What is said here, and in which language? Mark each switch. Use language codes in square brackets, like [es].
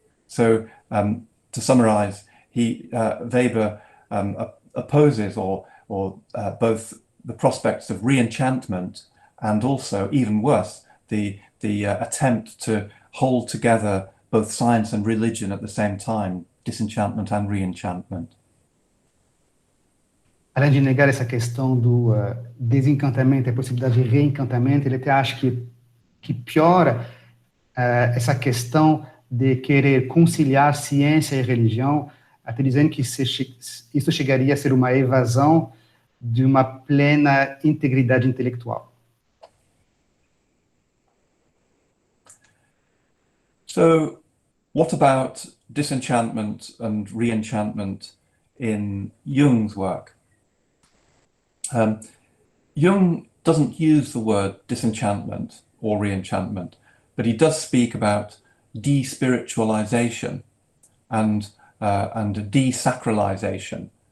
[en] So to summarize, Weber opposes or both the prospects of re-enchantment and also, even worse, the attempt to hold together both science and religion at the same time, disenchantment and re-enchantment. [pt] Além de negar essa questão do desencantamento e a possibilidade de reencantamento, ele até acha que piora essa questão de querer conciliar ciência e religião, até dizendo que isso chegaria a ser uma evasão de uma plena integridade intelectual. [en] So, what about disenchantment and re-enchantment in Jung's work? Jung doesn't use the word disenchantment or re-enchantment, but he does speak about despiritualization and desacralization.